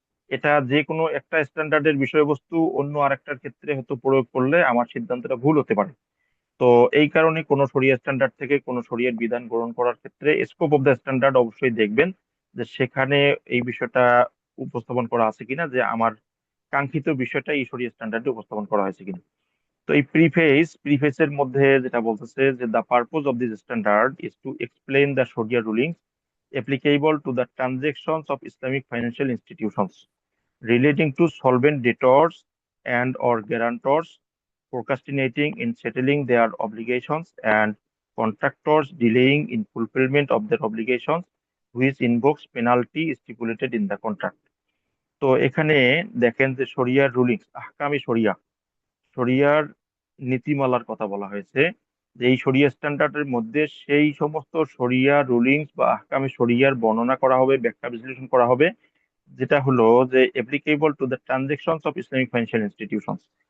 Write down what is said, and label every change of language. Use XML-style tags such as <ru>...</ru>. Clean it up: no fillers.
<bn>এটা যে কোনো একটা স্ট্যান্ডার্ডের বিষয়বস্তু অন্য আরেকটার ক্ষেত্রে হয়তো প্রয়োগ করলে আমার সিদ্ধান্তটা ভুল হতে পারে। তো এই কারণে কোনো শরিয়া স্ট্যান্ডার্ড থেকে কোনো শরিয়ার বিধান গ্রহণ করার ক্ষেত্রে</bn> <en>scope of the standard</en> <bn>অবশ্যই দেখবেন যে সেখানে এই বিষয়টা উপস্থাপন করা আছে কিনা, যে আমার কাঙ্ক্ষিত বিষয়টা এই শরিয়া স্ট্যান্ডার্ডে উপস্থাপন করা হয়েছে কিনা। তো এই প্রিফেসের মধ্যে যেটা বলতেছে যে</bn> <en>The purpose of this standard is to explain the sharia rulings applicable to the transactions of Islamic financial institutions relating to solvent debtors and or guarantors procrastinating in settling their obligations and contractors delaying in fulfillment of their obligations which invokes penalty stipulated in the contract।</en> <bn>তো এখানে দেখেন যে শরিয়ার rulings, আহকামে শরিয়া, শরিয়ার নীতিমালার কথা বলা হয়েছে। যে এই শরিয়া স্ট্যান্ডার্ডের মধ্যে সেই সমস্ত শরিয়া রুলিংস বা আহকামে শরিয়ার বর্ণনা করা হবে, ব্যাখ্যা বিশ্লেষণ করা হবে, যেটা হলো যে</bn> <en>Applicable to the transactions of Islamic financial institutions.</en>